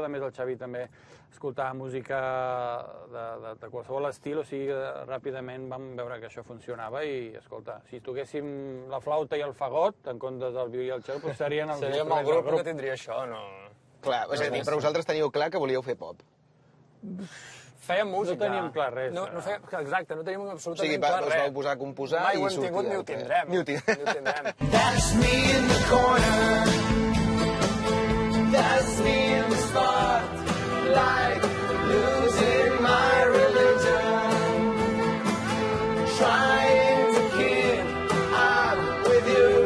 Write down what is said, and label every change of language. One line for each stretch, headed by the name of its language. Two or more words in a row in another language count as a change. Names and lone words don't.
Catalan: A més, el Xavi també escoltava música de qualsevol estil, o sigui, ràpidament vam veure que això funcionava i, escolta, si toquéssim la flauta i el fagot, en comptes del violí i el cello, doncs serien els instruments del grup. Seríem el grup que tindria això, no? Clar, és a dir, però vosaltres teníeu clar que volíeu fer pop. Fèiem música. No teníem clar res. Exacte, no teníem absolutament clar res. O sigui, res. us vau posar a composar i sortia. Mai ho hem tingut ni ho tindrem. Ni ho tindrem.
English: That's me in the corner. That's me in the spotlight. Losing my religion. Trying to keep up with you.